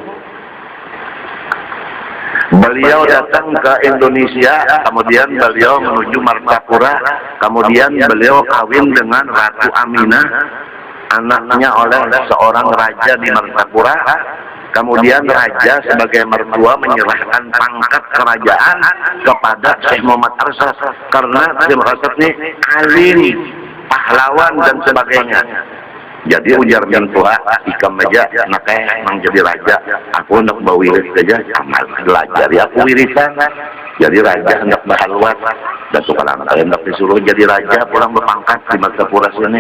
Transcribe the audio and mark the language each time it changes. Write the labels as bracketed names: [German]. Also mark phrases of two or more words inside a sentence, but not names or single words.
[Indonesian] Beliau datang ke Indonesia, kemudian beliau menuju Martapura, kemudian beliau kawin dengan Ratu Aminah, anaknya oleh seorang raja di Martapura. Kemudian raja sebagai mertua menyerahkan pangkat kerajaan kepada Syekh Muhammad Arsad, karena Syekh Arsad ini alim, pahlawan dan sebagainya. [Banjar] Jadi ujar mintuha ikam aja nakeh nang jadi raja, aku hendak bawa wirid saja amal belajar ya aku wirisan. [Indonesian] Jadi raja hendak bahalwat, Datuk Kalampayan hendak disuruh jadi raja pulang berpangkat di Martapura sini.